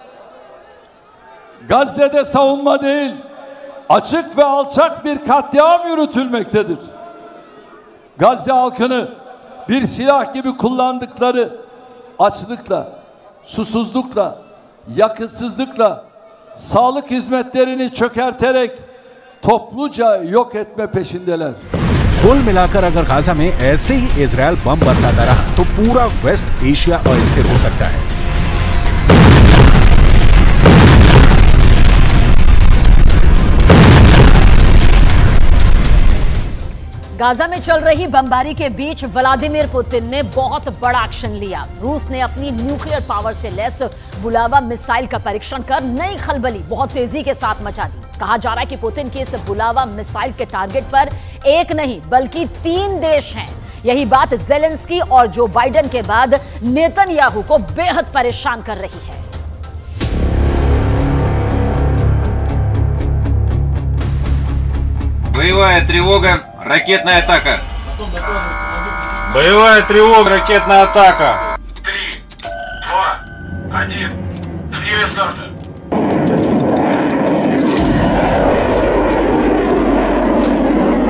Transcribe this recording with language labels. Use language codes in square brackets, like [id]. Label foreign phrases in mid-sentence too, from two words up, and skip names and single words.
[tr] Gazze'de savunma değil, açık ve alçak bir katliam yürütülmektedir. Gazze halkını bir silah gibi kullandıkları açlıkla, susuzlukla, yakıtsızlıkla, sağlık hizmetlerini çökerterek topluca yok etme peşindeler. [hi] कुल मिलाकर अगर गाजा में ऐसे ही इजरायल बम बरसाता रहा तो पूरा वेस्ट एशिया अस्थिर हो सकता है। गाजा में चल रही बमबारी के बीच व्लादिमीर पुतिन ने बहुत बड़ा एक्शन लिया। रूस ने अपनी [en] nuclear power [hi] से लैस बुलावा मिसाइल का परीक्षण कर नई खलबली बहुत तेजी के साथ मचा दी। कहा जा रहा है कि पुतिन की इस बुलावा मिसाइल के टारगेट पर एक नहीं बल्कि 3 देश हैं। यही बात ज़ेलेंस्की और जो बाइडेन के बाद नेतन्याहू को बेहद परेशान कर रही है। [ru] Боевая тревога, ракетная атака. Боевая тревога, ракетная атака. 3, 2, 1. Время старта.